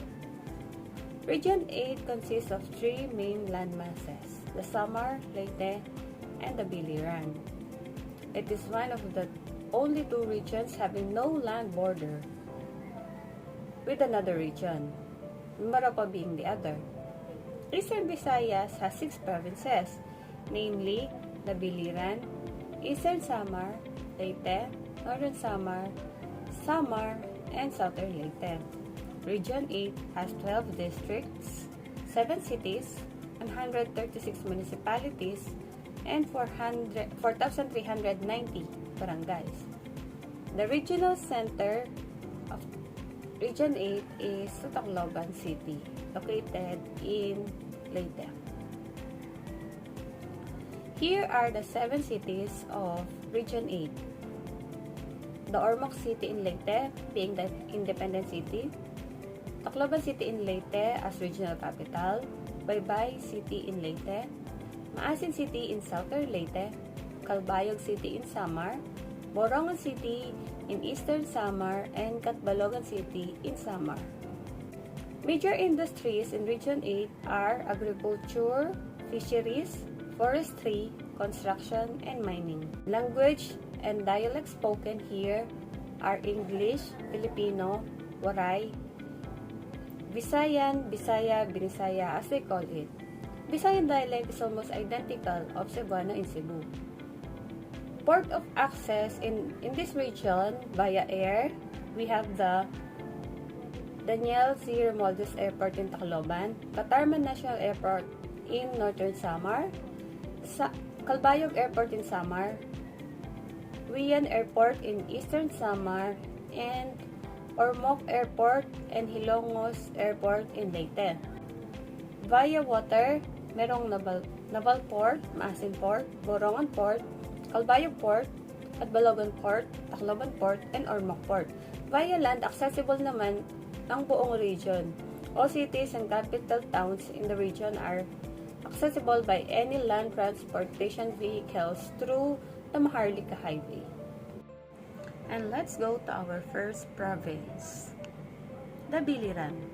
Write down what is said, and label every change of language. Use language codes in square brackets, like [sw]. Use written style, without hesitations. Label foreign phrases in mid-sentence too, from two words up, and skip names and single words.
[en] Region 8 consists of three main landmasses, the Samar, Leyte, and the Biliran. It is one of the only two regions having no land border with another region, Marapa being the other. Eastern Visayas has 6 provinces, namely the Biliran, Eastern Samar, Leyte, Northern Samar, Samar, and Southern Leyte. Region 8 has 12 districts, 7 cities, 136 municipalities, and 4,390 barangays. The regional center of Region 8 is Tacloban City, located in Leyte. Here are the 7 cities of Region 8. The Ormoc City in Leyte being the independent city, Tacloban City in Leyte as regional capital, Baybay City in Leyte, Maasin City in Southern Leyte, Calbayog City in Samar, Borongan City in Eastern Samar, and Catbalogan City in Samar. Major industries in Region 8 are agriculture, fisheries, forestry, construction, and mining. Language and dialects spoken here are English, Filipino, Waray, Visayan, Bisaya, Binisaya as they call it. Visayan dialect is almost identical of Cebuano in Cebu. Port of access in this region via air, we have the Daniel C. Romualdez Airport in Tacloban, Catarman National Airport in Northern Samar, Calbayog Airport in Samar, Wian Airport in Eastern Samar, and Ormoc Airport and Hilongos Airport in Leyte. Via water, [tl] merong Naval Port, Maasin Port, Borongan Port, Calbayog Port, Catbalogan Port, Tacloban Port, [en] and Ormoc Port. Via land, [tl] accessible naman ang buong region. [en] All cities and capital towns in the region are accessible by any land transportation vehicles through the Maharlika Highway. And let's go to our first province, the Biliran.